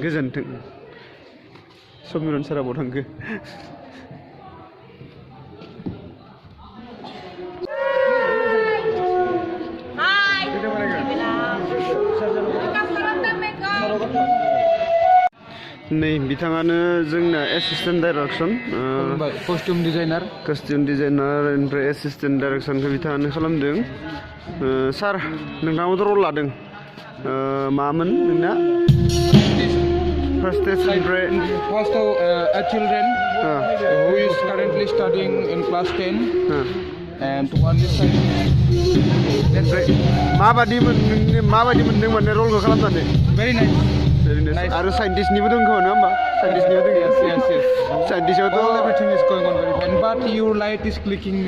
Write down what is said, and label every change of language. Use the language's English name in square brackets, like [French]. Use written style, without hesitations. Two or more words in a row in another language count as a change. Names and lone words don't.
[Bodo] गोजोन्थों समिरन साराबाव थांखो नै बिथाङानो जोंना [English] assistant direction costume designer [Bodo] ओमफ्राय एसिस्टेन्ट डाइरेक्सनखौ बिथाङानो खालामदों सार नोंथाङाबोथ' रल लादों मामोन नोंना फार्स्ट ओमफ्राय [English] First, a children who is currently studying in class 10 and one is [Bodo] माबादि मोनदों माने रलखौ खालामनानै [English] very nice. [Bodo] आरो साइन्टिस्टनिबो दङ नङा होमबा साइन्टिस्टनिबो दङ [English] Yes. [Bodo] साइन्टिस्टआवथ' [English] All everything is going on very fine. But your light is clicking me.